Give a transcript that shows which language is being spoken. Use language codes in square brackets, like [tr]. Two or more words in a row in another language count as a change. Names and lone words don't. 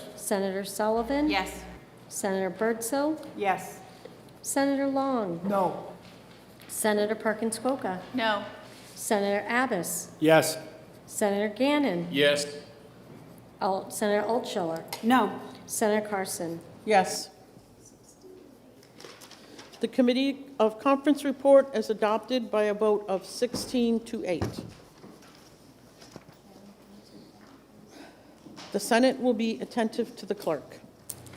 [en] Senator Sullivan. Yes. Senator Birdsell. Yes. Senator Long. No. Senator Perkins Coca. No. Senator Abbas. Yes. Senator Gannon. Yes. Senator Altshuler. No. Senator Carson. Yes. The Committee of Conference report is adopted by a vote of 16 to 8. The Senate will be attentive to the clerk.